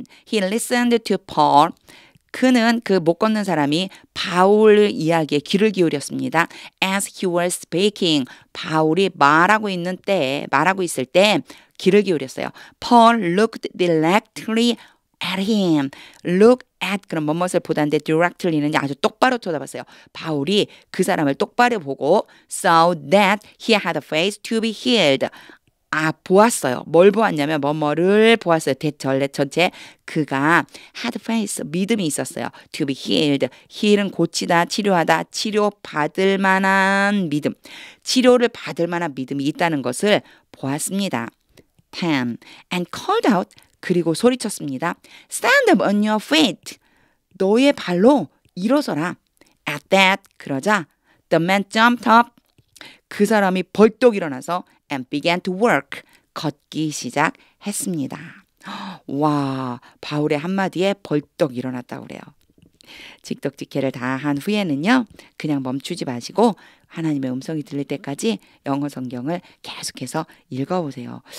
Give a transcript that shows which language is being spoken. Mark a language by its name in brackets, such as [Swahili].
[English] He listened to Paul. [Korean] 그는 그 못 걷는 사람이 바울 이야기에 귀를 기울였습니다. [English] As he was speaking, [Korean] 바울이 말하고 있을 때 귀를 기울였어요. [English] Paul looked directly at him. [Korean] Look at 그럼 뭐뭇을 보다인데 directly는 아주 똑바로 쳐다봤어요. 바울이 그 사람을 똑바로 보고 [English] so that he had a face to be healed. [Korean] 보았어요. 뭘 보았냐면 뭐뭐를 보았어요. 대절레 전체 그가 had faith 믿음이 있었어요. [English] To be healed. [Korean] heal은 고치다, 치료하다, 치료받을 만한 믿음. 치료를 받을 만한 믿음이 있다는 것을 보았습니다. 10. [English] And called out. [Korean] 그리고 소리쳤습니다. [English] Stand up on your feet. [Korean] 너의 발로 일어서라. [English] At that. [Korean] 그러자 [English] the man jumped up. [Korean] 그 사람이 벌떡 일어나서 [English] and began to work. [Korean] 걷기 시작했습니다. 와, 바울의 한마디에 벌떡 일어났다고 그래요. 직독직해를 다 한 후에는요. 그냥 멈추지 마시고 하나님의 음성이 들릴 때까지 영어 성경을 계속해서 읽어보세요.